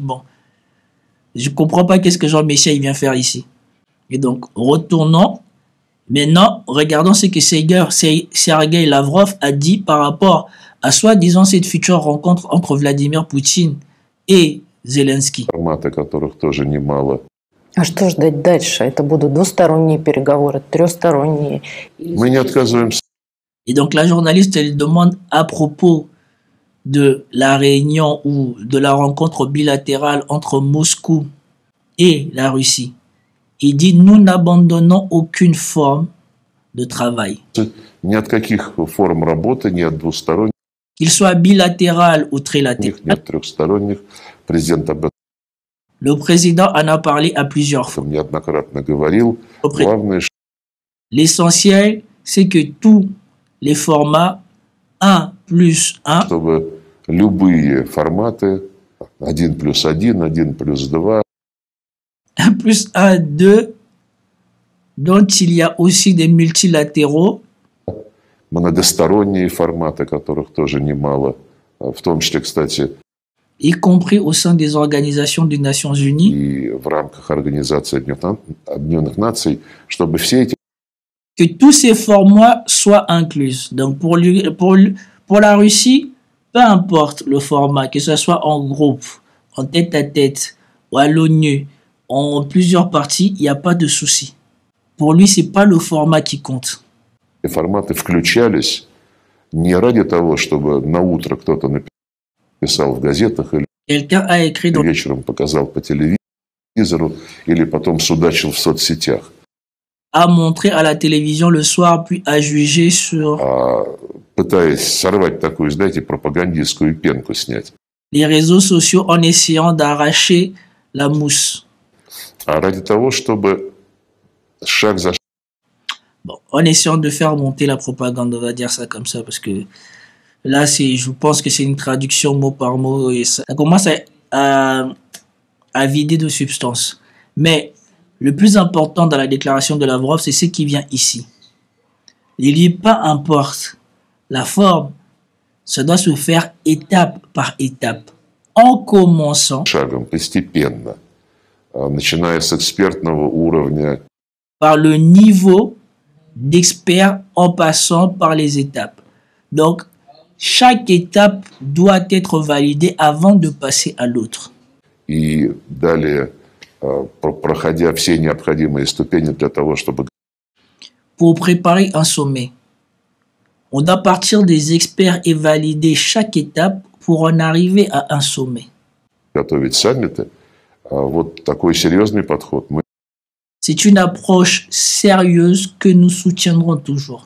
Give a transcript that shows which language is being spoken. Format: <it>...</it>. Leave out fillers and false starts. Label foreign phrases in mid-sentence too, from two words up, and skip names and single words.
<fr>Bon, je comprends pas qu'est-ce que Jean Messia il vient faire ici. Et donc, retournons Maintenant, regardons ce que Sergei Lavrov a dit par rapport à soi-disant cette future rencontre entre Vladimir Poutine et Zelensky.</fr> <ru>Форматы которых тоже немало. А что ждать дальше? Это будут двусторонние переговоры, трехсторонние? Мы не отказываемся</ru> <fr>Et donc la journaliste elle demande à propos de la réunion ou de la rencontre bilatérale entre Moscou et la Russie. Il dit nous n'abandonnons aucune forme de travail.</fr> <ru>ни от каких форм работы, ни от двусторонних,</ru> <fr>Qu'il soit bilatéral ou</fr> <ru>ни</ru> <fr>trilatéral.</fr> <ru>от трехсторонних. Президент об</ru> <fr>Le président en a parlé à plusieurs fois.</fr> <ru>этом неоднократно говорил. Главное,</ru> <fr>L'essentiel, c'est que tous les formats 1 plus 1</fr> <ru>чтобы любые форматы 1+1, 1+2,</ru> <fr>1 plus 1, 2, dont il y a aussi des multilatéraux,</fr> <ru>многосторонние форматы, которых тоже немало, в том числе, кстати,</ru> <fr>y compris au sein des organisations des Nations Unies,</fr> <ru>и в рамках Организации Объединенных Наций, чтобы все эти</ru> <fr>que tous ces formats soient inclus. Donc pour la Russie, peu importe le format, que ce soit en groupe, en tête-à-tête ou à l'ONU, en plusieurs parties, il n'y a pas de souci. Pour lui, c'est pas le format qui compte.</fr> <ru>форматы включались не ради того, чтобы на утро кто-то написал в газетах или</ru> <fr>Quelqu'un a écrit dans</fr> <ru>вечером показал по телевизору или потом судачил в соцсетях,</ru> <fr>à montrer à la télévision le soir, puis à juger sur</fr> <ru>пытаясь сорвать такую, знаете, пропагандистскую пенку снять.</ru> <fr>les réseaux sociaux en essayant d'arracher la mousse.</fr> <ru>А ради того, чтобы шаг за</ru> <fr>Bon, en essayant de faire monter la propagande, on va dire ça comme ça, parce que là, je pense que c'est une traduction mot par mot et ça commence à vider de substance. Mais le plus important dans la déclaration de Lavrov, c'est ce qui vient ici. Il dit, peu importe la forme, ça doit se faire étape par étape, en commençant</fr> <ru>шагом, постепенно, начиная с экспертного уровня,</ru> <fr>par le niveau d'expert en passant par les étapes. Donc, chaque étape doit être validée avant de passer à l'autre.</fr> <ru>и далее, проходя все необходимые ступени для того, чтобы</ru> <fr>Pour préparer un sommet, on doit partir des experts et valider chaque étape pour en arriver à un sommet.</fr> <ru>готовить саммиты, вот такой серьезный подход мы</ru> <fr>C'est une approche sérieuse que nous soutiendrons toujours.</fr>